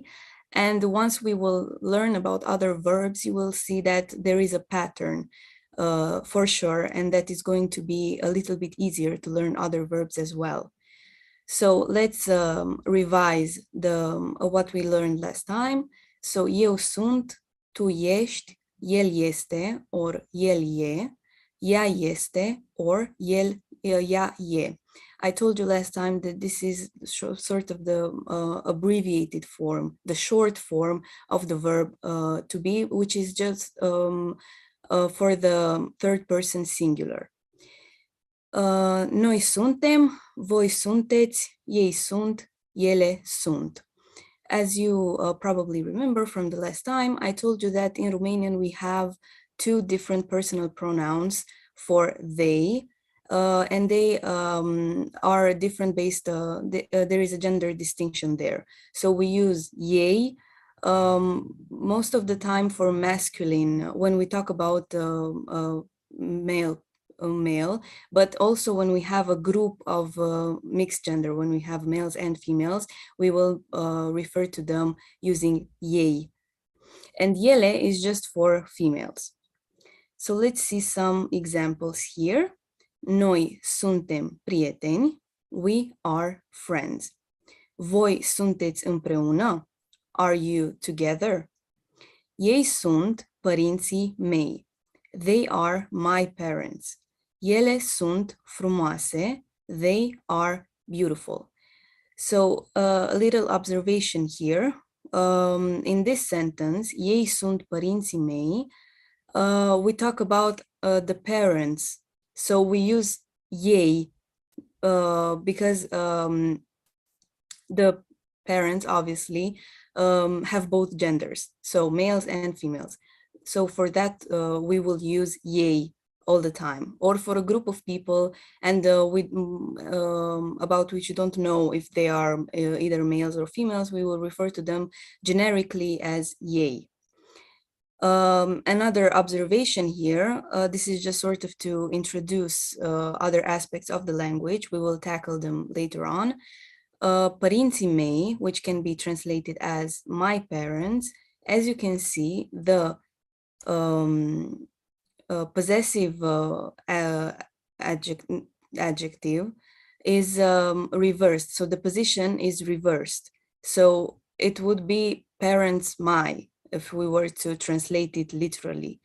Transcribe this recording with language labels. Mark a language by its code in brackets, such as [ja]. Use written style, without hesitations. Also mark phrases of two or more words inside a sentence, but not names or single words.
[en] And once we will learn about other verbs, you will see that there is a pattern for sure, and that is going to be a little bit easier to learn other verbs as well. So let's revise what we learned last time. [ro] So eu sunt, tu ești, el este, or el e, ea este, or ea e. [en] I told you last time that this is sort of the abbreviated form, the short form of the verb to be, which is just for the third person singular. [ro] Noi suntem, voi sunteți, ei sunt, ele sunt. [en] As you probably remember from the last time, I told you that in Romanian we have two different personal pronouns for they, and they are different based, there is a gender distinction there. So we use ei most of the time for masculine when we talk about male, but also when we have a group of mixed gender, when we have males and females, we will refer to them using ei. And ele is just for females. So let's see some examples here. [ro] Noi suntem prieteni. [en] We are friends. [ro] Voi sunteți împreună. [en] Are you together? [ro] Ei sunt părinții mei. [en] They are my parents. [ro] Ele sunt frumoase. [en] They are beautiful. So a little observation here. In this sentence, [ro] ei sunt părinții mei, [en] we talk about the parents. So we use ei because the parents obviously have both genders, so males and females. So for that, we will use ei all the time, or for a group of people and about which you don't know if they are either males or females, we will refer to them generically as ei. Another observation here, this is just sort of to introduce other aspects of the language. We will tackle them later on. [ro] Părinții mei, [en] which can be translated as my parents. As you can see, the possessive adjective is reversed. So the position is reversed. So it would be parents my, if we were to translate it literally.